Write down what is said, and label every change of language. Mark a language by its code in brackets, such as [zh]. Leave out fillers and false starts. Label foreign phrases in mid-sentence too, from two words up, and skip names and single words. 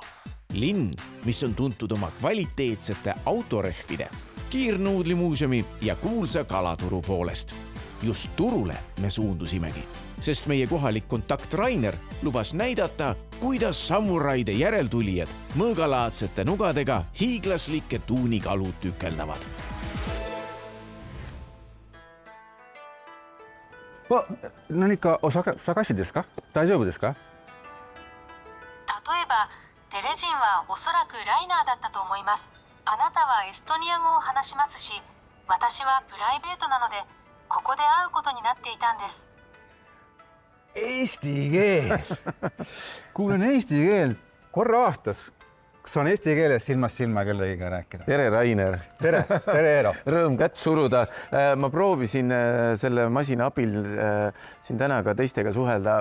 [et] Linn, mis on tuntud oma kvaliteetsete autorehvide, kiirnuudlimuuseumi ja kuulsa kalaturu poolest. Just turule me suundusimegi, sest meie kohalik kontakt Rainer lubas näidata, kuidas samuraide järeltulijad mõõgalaadsete nugadega hiiglaslikke tuunikalu tükeldavad. [ja] 何かお探しですか？大丈夫ですか？例えば、テレジンはおそらくライナーだったと思います。あなたはエストニア語を話しますし、私はプライベートなので、ここで会うことになっていたんです。 [et] Eesti keel. Kuulen eesti keel korra aastas. Kas on eesti keeles silmast silma kellegiga rääkida? Tere, Rainer. Tere, Eero. Rõõm kätt suruda. Ma proovisin selle masina abil siin täna ka teistega suhelda.